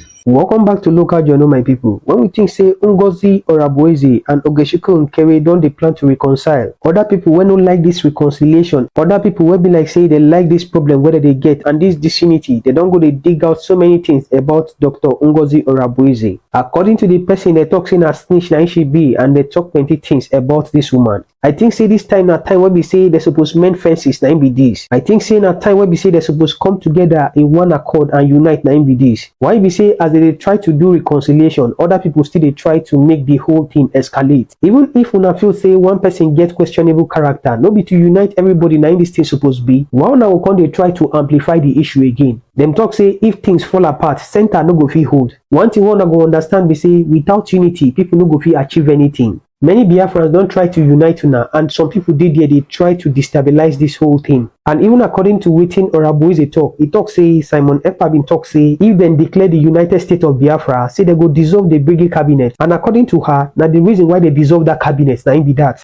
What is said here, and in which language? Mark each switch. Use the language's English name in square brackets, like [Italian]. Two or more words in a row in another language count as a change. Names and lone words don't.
[Nigerian Pidgin] Welcome back to Local Journal, my people. When we think say Ngozie Orabueze and Ogechukwu Nkere don't they plan to reconcile, other people will not like this reconciliation, other people will be like say they like this problem whether they get and this disunity, they don't go to dig out so many things about Dr. Ngozie Orabueze. According to the person, they talk saying a snitch na she be, and they talk plenty things about this woman. I think say this time na time where we say they supposed mend fences na be this. I think say na time where we say they supposed come together in one accord and unite na be this. Why we say as they try to do reconciliation, other people still they try to make the whole thing escalate. Even if una feel say one person get questionable character, no be to unite everybody na this thing supposed be. Why una will come they try to amplify the issue again? Them talk say if things fall apart, center no go fit hold. One thing one go understand be say without unity, people no go fit achieve anything. Many Biafrans don't try to unite now, and some people did there, they try to destabilize this whole thing. And even according to Wetin Orabueze talk, he talk say Simon Ekpa bin talk say if then declare the United States of Biafra, say they go dissolve the Brigade cabinet. And according to her, now the reason why they dissolve that cabinet, now be that.